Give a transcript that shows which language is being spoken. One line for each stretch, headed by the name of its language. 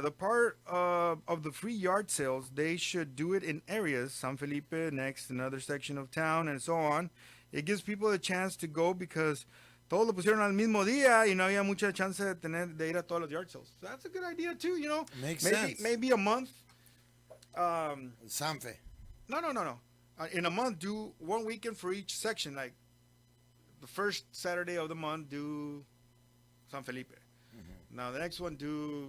English: The part of the free yard sales, they should do it in areas, San Felipe, next, another section of town, and so on. It gives people a chance to go because
Spanish: todos lo pusieron al mismo día y no había mucha chance de ir a todos los yard sales.
English: So that's a good idea too, you know. Makes maybe, sense. Maybe a month. Sanfe. No. In a month, do one weekend for each section. Like the first Saturday of the month, do San Felipe. Now the next one, do